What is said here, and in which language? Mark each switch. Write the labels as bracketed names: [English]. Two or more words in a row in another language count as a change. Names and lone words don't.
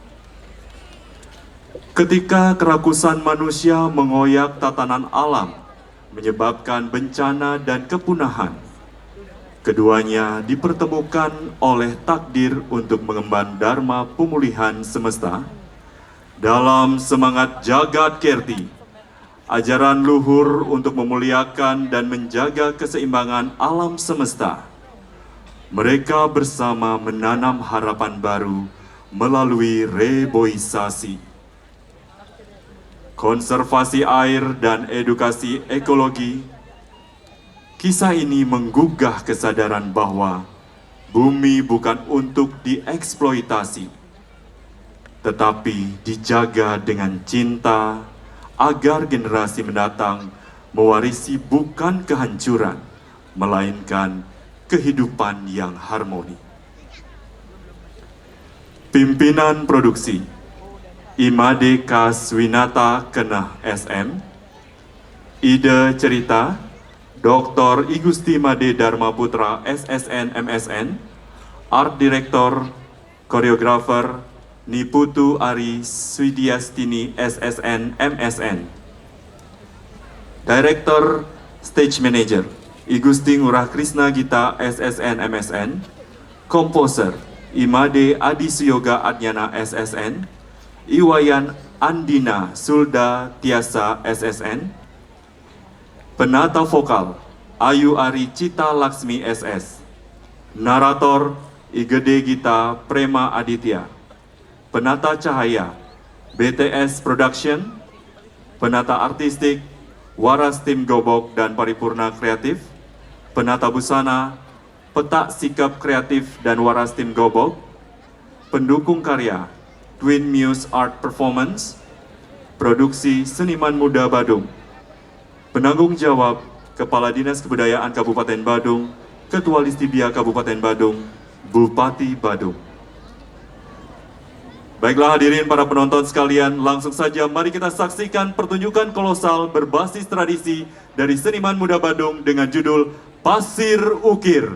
[Indonesian] Ketika kerakusan manusia mengoyak tatanan alam, menyebabkan bencana dan kepunahan, keduanya dipertemukan oleh takdir untuk mengemban dharma pemulihan semesta. Dalam semangat Jagat Kerti, ajaran luhur untuk memuliakan dan menjaga keseimbangan alam semesta, mereka bersama menanam harapan baru melalui reboisasi. konservasi air dan edukasi ekologi. Kisah ini menggugah kesadaran bahwa bumi bukan untuk dieksploitasi, tetapi dijaga dengan cinta agar generasi mendatang mewarisi bukan kehancuran, melainkan kehidupan yang harmoni. Pimpinan Produksi Imade Kaswinata Kenah SM. Ide cerita Dr. Igusti Made Dharma Putra SSN MSN. [English] Art Director Koreografer Niputu Ari Swidiastini SSN MSN. Director Stage Manager Igusti Ngurah Krisna Gita SSN MSN. [Indonesian] Komposer Imade Adi Suyoga Adnyana SSN. Iwayan Andina Sulda Tiasa SSN. Penata vokal Ayu Ari Cita Laksmi SS. Narator Igede Gita Prema Aditya. Penata cahaya BTS Production. Penata artistik Waras Tim Gobok dan Paripurna Kreatif. Penata busana Petak Sikap Kreatif dan Waras Tim Gobok. Pendukung karya Twin Muse Art Performance. Produksi Seniman Muda Badung. Penanggung jawab Kepala Dinas Kebudayaan Kabupaten Badung, Ketua Listibia Kabupaten Badung, Bupati Badung. Baiklah hadirin para penonton sekalian, langsung saja mari kita saksikan pertunjukan kolosal berbasis tradisi dari seniman muda Badung dengan judul Pasir Ukir.